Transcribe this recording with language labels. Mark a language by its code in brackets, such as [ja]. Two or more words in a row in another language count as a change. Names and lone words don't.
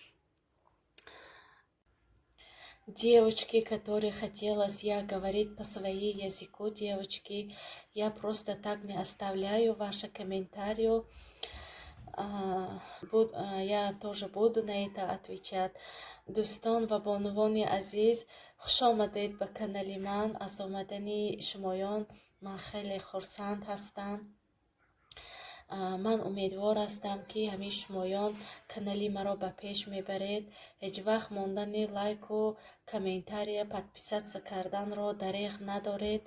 [ru] Девочки, которые хотелось я говорить по своему языку, девочки, я просто так не оставляю ваши комментарии. Я тоже буду на это отвечать. [fa] دوستان و بانوان عزیز خوش آمدید به کانال من. از آمدن شمایان من خیلی خرسند هستم. من امیدوار هستم که همه شمایان کانالی مرا به پیش میبرید. هیچ وقت ماندن لایک و کامنتاری پادپیساتسیا کردن را دریغ ندارید.